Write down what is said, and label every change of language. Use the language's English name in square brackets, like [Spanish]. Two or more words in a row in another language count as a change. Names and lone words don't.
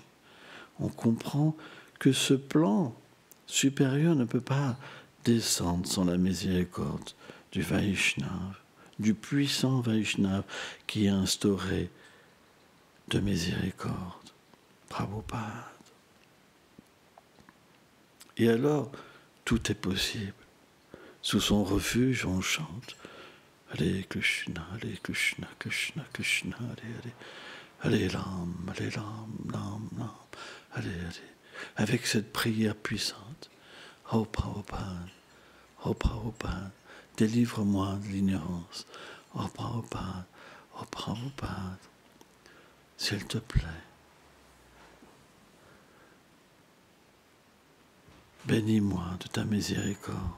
[French] On comprend que ce plan supérieur ne peut pas descendre sans la miséricorde du Vaishnava, du puissant Vaishnava qui est instauré de miséricorde. Prabhupada. Et alors, tout est possible. Sous son refuge, on chante [Sanskrit] हरे कृष्ण कृष्ण कृष्ण हरे हरे राम राम हरे हरे. [French] Avec cette prière puissante, oh Prabhupada, délivre-moi de l'ignorance. Oh Prabhupada, s'il te plaît. Bénis-moi de ta miséricorde.